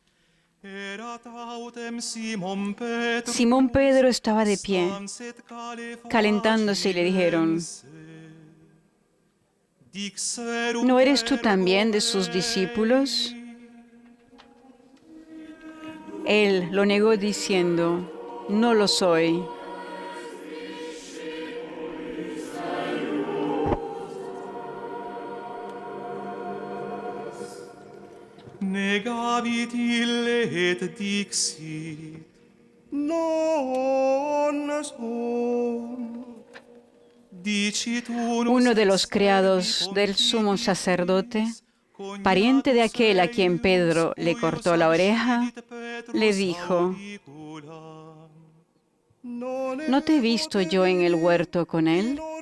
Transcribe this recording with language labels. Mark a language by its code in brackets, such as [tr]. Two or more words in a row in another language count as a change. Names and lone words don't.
[es] Simón Pedro estaba de pie, calentándose, y le dijeron: ¿no eres tú también de sus discípulos? Él lo negó diciendo: no lo soy. [la] Negavit ille et dixit: non sum. [es] Uno de los criados del sumo sacerdote, pariente de aquel a quien Pedro le cortó la oreja, le dijo: ¿no te he visto yo en el huerto con él?